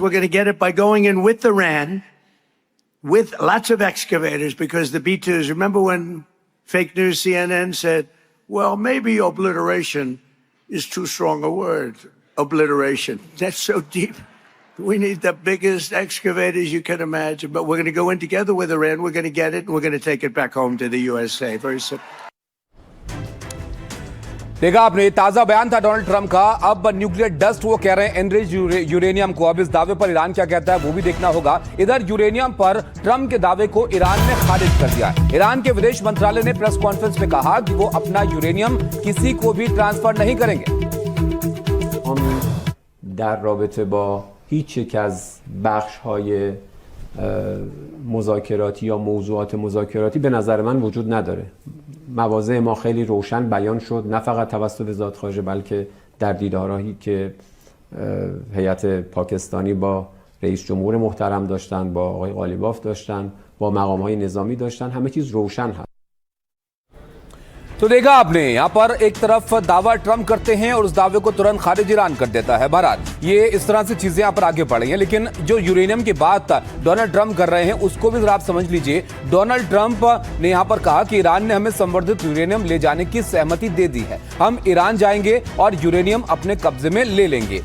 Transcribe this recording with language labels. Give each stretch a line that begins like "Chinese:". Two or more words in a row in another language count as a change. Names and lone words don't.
English: We're going to get it by going in with Iran, with lots of excavators, because the B-2s, remember when fake news CNN said, well, maybe obliteration is too strong a word. Obliteration. That's so deep. We need the biggest excavators you can imagine, but we're going to go in together with Iran. We're going to get it, and we're going to take it back home to the USA. Very simple.
Hindi: देखा आपने, ताजा बयान था डोनाल्ड ट्रंप का। अब
English: nuclear dust
Hindi: वो कह रहे हैं
English: enriched uranium
Hindi: को। अब इस दावे पर ईरान क्या कहता है वो भी देखना होगा। इधर यूरेनियम पर ट्रंप के दावे को ईरान ने खारिज कर दिया है। ईरान के विदेश मंत्रालय ने
English: press conference
Hindi: में कहा कि वो अपना यूरेनियम किसी को भी ट्रांसफर नहीं करेंगे।
Persian: در رابطه با هیچ یک از بخش‌های مذاکراتی یا موضوعات مذاکراتی به نظر من وجود نداره. مواضع ما خیلی روشن بیان شد، نه فقط توسط وزارت خارجه بلکه در دیدارهایی که هیئت پاکستانی با رئیس جمهور محترم داشتن، با آقای قالیباف داشتن، با مقام‌های نظامی داشتن، همه چیز روشن هست.
Hindi: तो देखा आपने, यहां पर एक तरफ दावा ट्रंप करते हैं और उस दावे को तुरंत खारिज ईरान कर देता है। बहरहाल ये इस तरह से चीजें यहां पर आगे बढ़ी हैं, लेकिन जो यूरेनियम की बात डोनाल्ड ट्रंप कर रहे हैं उसको भी जरा आप समझ लीजिए। डोनाल्ड ट्रंप ने यहां पर कहा कि ईरान ने हमें संवर्धित यूरेनियम ले जाने की सहमति दे दी है, हम ईरान जाएंगे और यूरेनियम अपने कब्जे में ले लेंगे।